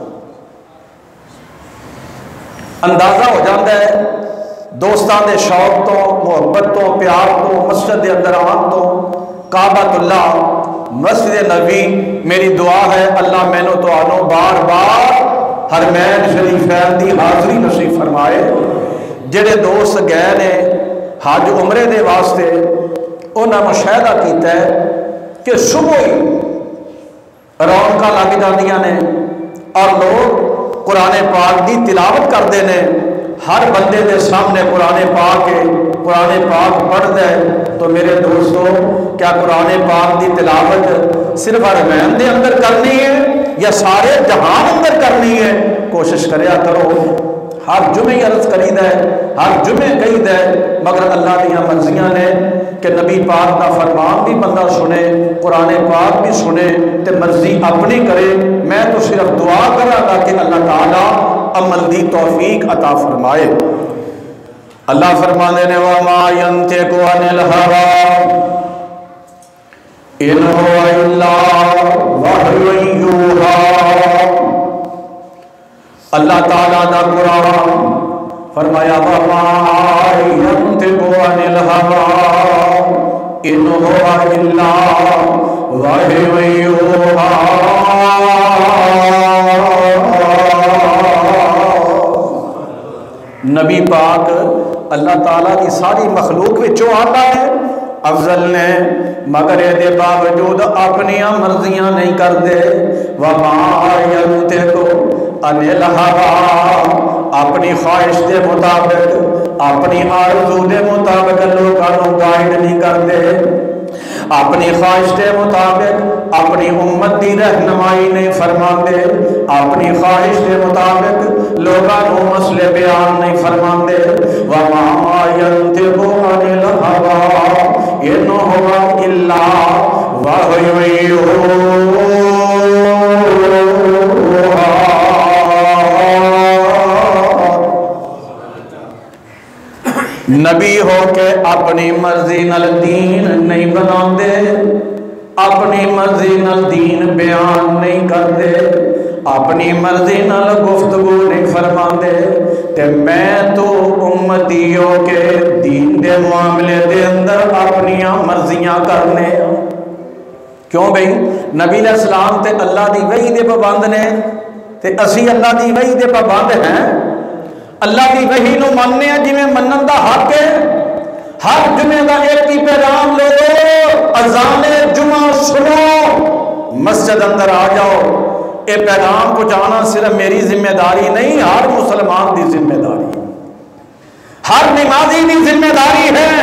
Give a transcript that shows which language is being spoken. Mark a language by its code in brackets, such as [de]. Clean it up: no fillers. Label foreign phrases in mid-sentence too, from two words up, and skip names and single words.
[pa] اندازہ ہو جاتا ہے دوستان دے شوق تو، محبت تو، پیار تو، مسجد دے اندر آن تو، کعبۃ اللہ، مسجد نبی، میری دعا ہے اللہ مینو تو آنو بار بار حرمین شریفین دی حاضری نصیب فرمائے۔ جڑے دوست گئے نے حج عمرے دے واسطے، انہاں مشاہدہ کیتا ہے کہ صبح ہی رونقاں لگ جاندیاں نے اور لوگ قرآن پاک دی تلاوت کرتے ہیں۔ [ur] ہر بندے دے سامنے قرآن پاک ہے، قرآن پاک پڑھتا ہے۔ [pa] تو میرے دوستو، کیا قرآن پاک دی تلاوت صرف حرمین دے اندر کرنی ہے یا سارے جہان اندر کرنی ہے؟ کوشش کریا کرو۔ ہر جمعے عرض کرید ہے، ہر جمعے کہید ہے، مگر اللہ دیاں مرضیاں نے کہ نبی پاک کا فرمان بھی بندہ سنے، قرآن پاک بھی سنے تے مرضی اپنی کرے۔ میں تو صرف دعا کرا گا کہ اللہ تعالیٰ عمل دی توفیق عطا فرمائے۔ اللہ فرمانے نے [ar] وَمَا يَنْتِقُ عَنِ الْهَوَىٰ إِنْ هُوَ إِلَّا وَحْيٌ يُوحَىٰ۔ [pa] اللہ تعالیٰ دا قرآن فرمایا [ar] وَمَا يَنْتِقُ عَنِ الْهَوَىٰ إِنْ هُوَ إِلَّا وَحْيٌ يُوحَىٰ۔ [ur] نبی پاک اللہ تعالیٰ کی ساری مخلوق وچوں آتا ہے، افضل نے، مگر یہ باوجود اپنی مرضیاں نہیں کرتے۔ [ar] وَمَا يَنْتِقُ عَنِ الْهَوَىٰ، [ur] اپنی خواہش کے مطابق، اپنی آرزو کے مطابق لوگوں کو گائیڈ نہیں کرتے، اپنی خواہش کے مطابق اپنی امت کی رہنمائی نہیں فرماندے، اپنی خواہش کے مطابق لوگوں کو مسئلے بیان نہیں فرماندے۔ [ar] وَمَا يَنْتِقُ عَنِ الْهَوَىٰ إِنْ هُوَ إِلَّا وَحْيٌ يُوحَىٰ۔ [pa] نبی ہو کے اپنی مرضی نال دین نہیں بناندے، اپنی مرضی نال دین بیان نہیں کرتے، اپنی مرضی نال گفتگو نہیں فرماندے۔ تے میں تو امتی ہو کے دین دے معاملے دے اندر اپنی مرضیاں کرنے، کیوں بھئی نبی [ar] علیہ السلام [pa] تے اللہ دی وحی دے پابند نے تے اسی اللہ دی وحی دے پابند ہیں. اللہ دی وحی نو مننے ہیں جویں منن دا حق ہے. ہر جمعے دا ایک ہی پیغام لے لو، اذان جمعہ سنو، مسجد اندر آ جاؤ. اے پیغام پہنچانا صرف میری ذمہ داری نہیں، ہر مسلمان دی ذمہ داری، ہر نمازی دی ذمہ داری ہے.